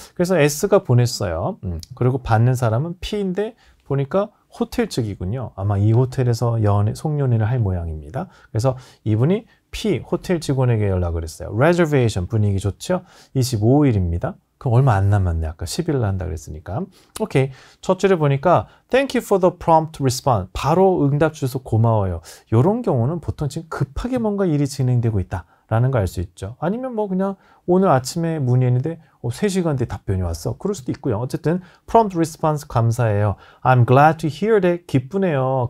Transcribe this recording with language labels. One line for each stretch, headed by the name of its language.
Korean: 그래서 S가 보냈어요. 그리고 받는 사람은 P인데 보니까 호텔 측이군요. 아마 이 호텔에서 송년회를 할 모양입니다. 그래서 이분이 P 호텔 직원에게 연락을 했어요. Reservation 분위기 좋죠? 25일입니다. 그럼 얼마 안 남았네. 아까 10일 한다 그랬으니까. 오케이.
English: 첫 줄에 보니까 Thank you for the prompt response.
Korean: 바로 응답 주셔서 고마워요. 이런 경우는 보통 지금 급하게 뭔가 일이 진행되고 있다. 라는 걸 알 수 있죠. 아니면 뭐 그냥 오늘 아침에 문의했는데 3시간 뒤에 답변이 왔어. 그럴 수도 있고요. 어쨌든 prompt response 감사해요.
English: I'm glad to hear that. 기쁘네요.